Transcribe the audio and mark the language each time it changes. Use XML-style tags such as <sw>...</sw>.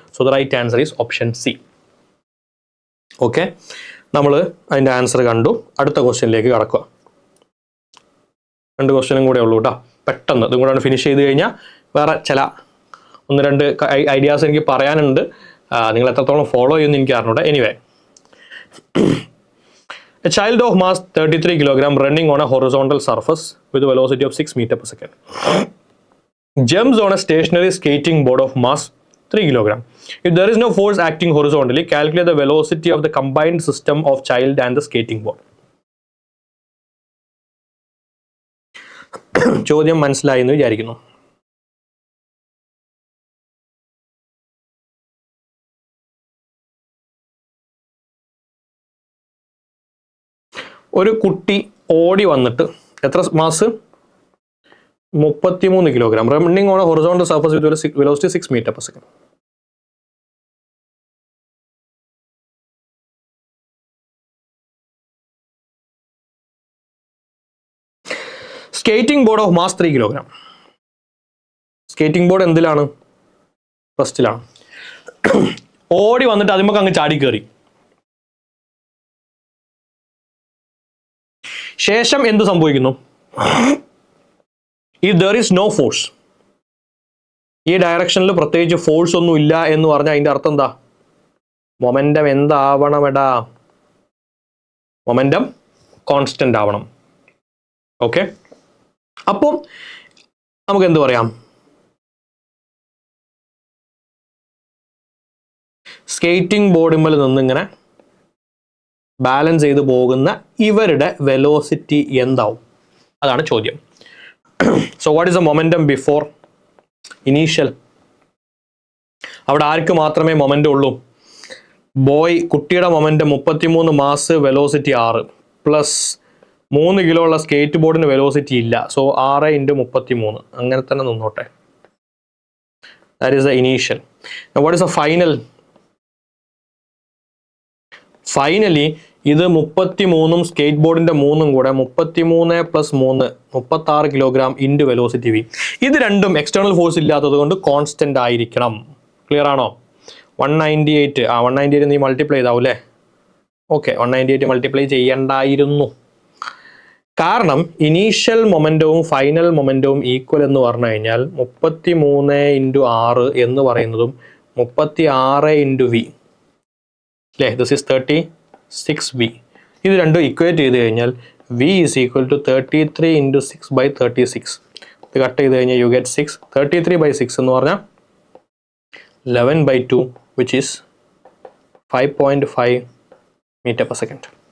<en>So the right answer is option C.</en> <ml>Okay, നമ്മൾ അതിൻ്റെ answer കണ്ടു. അടുത്ത ക്വസ്റ്റ്യനിലേക്ക് കടക്കുക. 2 ക്വസ്റ്റ്യനും കൂടെ ഉള്ളൂ കേട്ടോ. പെട്ടെന്ന് ഇതും കൂടെ ഫിനിഷ് ചെയ്ത് കഴിഞ്ഞാൽ വേറെ ചില 1-2 ഐഡിയാസ് എനിക്ക് പറയാനുണ്ട്. നിങ്ങൾ എത്രത്തോളം ഫോളോ ചെയ്യുമെന്ന് എനിക്ക് അറിഞ്ഞൂടെ.</ml> <en>Anyway, a child of mass 33 kg running on a horizontal surface with a velocity of 6 meters per second jumps on a stationary skating board of mass 3 kg. If there is no force acting horizontally, calculate the velocity of the combined system of child and the skating board.</en> <ml>ചോദ്യം മനസ്സിലായി എന്ന് വിചാരിക്കുന്നു. ഒരു കുട്ടി ഓടി വന്നിട്ട് എത്ര mass? 33 kilogram.</ml> <en>Running on a horizontal surface with velocity 6 meter per second. Skating board of mass 3 kilogram.</en> <ml>Skating board എന്തിലാണ്? ഫസ്റ്റിലാണ്. ഓടി വന്നിട്ട് അതിന്മേൽ അങ്ങ് ചാടി കയറി. ശേഷം എന്ത് സംഭവിക്കുന്നു?</ml> <en>If there is no force,</en> <ml>ഈ ഡയറക്ഷനിൽ പ്രത്യേകിച്ച് ഫോഴ്സ് ഒന്നും ഇല്ല എന്ന് പറഞ്ഞാൽ അതിൻ്റെ അർത്ഥം എന്താ? മൊമെന്റം എന്താവണമെടാ? മൊമെന്റം കോൺസ്റ്റന്റ് ആവണം. ഓക്കെ, അപ്പോൾ നമുക്ക് എന്ത് പറയാം? സ്കേറ്റിംഗ് ബോർഡിന്മേൽ നിന്നിങ്ങനെ ബാലൻസ് ചെയ്ത് പോകുന്ന ഇവരുടെ വെലോസിറ്റി എന്താവും? അതാണ് ചോദ്യം.</ml> <en>So what is the momentum before initial?</en> <ml>അവിടെ ആർക്ക് മാത്രമേ മൊമെന്റം ഉള്ളൂ? ബോയ്, കുട്ടിയുടെ momentum 33 mass, velocity 6 plus 3 kilo ഉള്ള സ്കേറ്റ് ബോർഡിന് വെലോസിറ്റി ഇല്ല.</ml> <en>so 6 × 33</en> <ml>അങ്ങനെ തന്നെ നിന്നോട്ടെ.</ml> <en>That is the initial. Now what is the final?</en> <ml>Finally ഇത് 33 സ്കേറ്റ് ബോർഡിന്റെ 3 കൂടെ 33 + 3 36 കിലോഗ്രാം ഇൻറ്റു വെലോസിറ്റി വി. ഇത് രണ്ടും എക്സ്റ്റേണൽ ഫോഴ്സ് ഇല്ലാത്തത് കൊണ്ട് കോൺസ്റ്റന്റ് ആയിരിക്കണം. ക്ലിയർ ആണോ? 198 198 നീ മൾട്ടിപ്ലൈ ചെയ്താവും അല്ലേ? Okay, 198 multiply ചെയ്യണ്ടായിരുന്നു. കാരണം ഇനീഷ്യൽ മൊമെന്റവും ഫൈനൽ മൊമെന്റവും ഈക്വൽ എന്ന് പറഞ്ഞു കഴിഞ്ഞാൽ 33 × 6 എന്ന് പറയുന്നതും 36 × v അല്ലേ?</ml> <en>This is 36v.</en> <ml>ഇത് രണ്ടും ഇക്വേറ്റ് ചെയ്ത് കഴിഞ്ഞാൽ</ml> <en>v is equal to 33 × 6/36.</en> <ml>ഇത് കട്ട് ചെയ്ത് കഴിഞ്ഞാൽ</ml> <en>You get 6. 33/6</en> <ml>എന്ന് പറഞ്ഞാൽ</ml> <en>11/2 which is 5.5 meter per second.</en>